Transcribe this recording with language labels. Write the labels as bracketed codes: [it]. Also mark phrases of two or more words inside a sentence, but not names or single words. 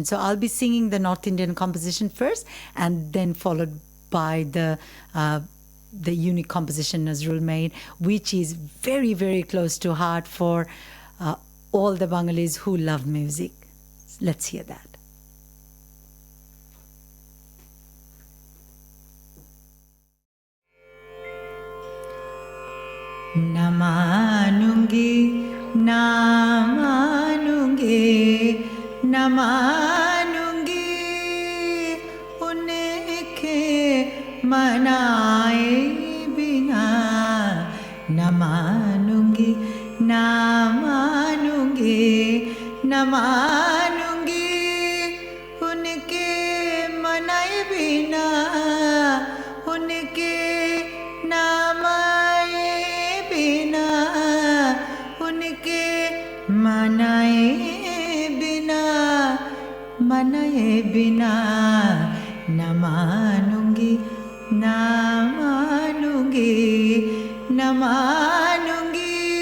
[en] So I'll be singing the North Indian composition first, and then followed by the unique composition Nazrul made, which is very, very close to heart for all the Bengalis who love music. Let's hear that. [hi] न मानूंगी, न मानूंगी, न मानूंगी, उनके मनाए बिना. न मानूंगी, न मानूंगी, न मानूंगी, उनके मनाए बिना, उनके namaye बिना उनके मनाए बिना न मानूंगी न मानूंगी न मानूंगी